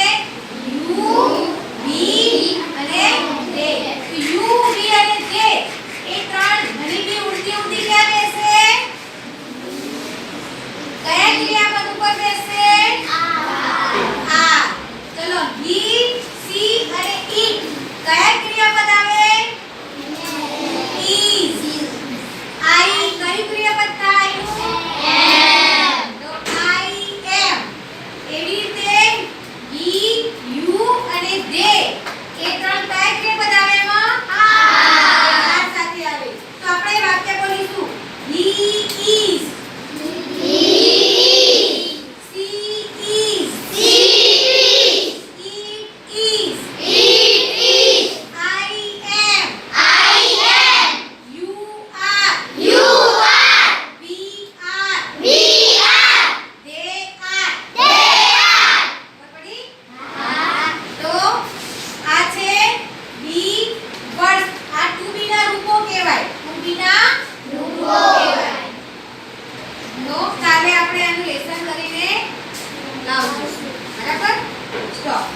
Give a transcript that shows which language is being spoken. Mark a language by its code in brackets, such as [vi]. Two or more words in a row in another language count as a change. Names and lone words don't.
[en] you, we અને they. [gu] તો [en] you, we અને they [gu] એ ત્રણ [en] honey bee [gu] ઉડતી ક્યાં બેસે? કયા ક્રિયાપદ ઉપર બેસે? આર. ચલો, [en] he, she અને it [gu] કયા ક્રિયાપદ આવે? is. I કયું ક્રિયાપદ થાય? [en] am. તો I am. [gu] એવી રીતે [en] he, you અને they [gu] એ ત્રણ કયા ક્રિયાપદ આવે એમાં? આર સાથે આવે. તો આપણે વાક્ય બોલીશું. [en] He is. She is. It is. I am. You are. We are. They are. [gu] ખબર પડી? તો આ છે [en] be word. [gu] આ [en] to be [gu] ના રૂપો કહેવાય. [en] to be [gu] ના રૂપો કહેવાય. તો કાલે આપણે આનું લેસન કરીને લાવશું. બરાબર? સ્ટોપ.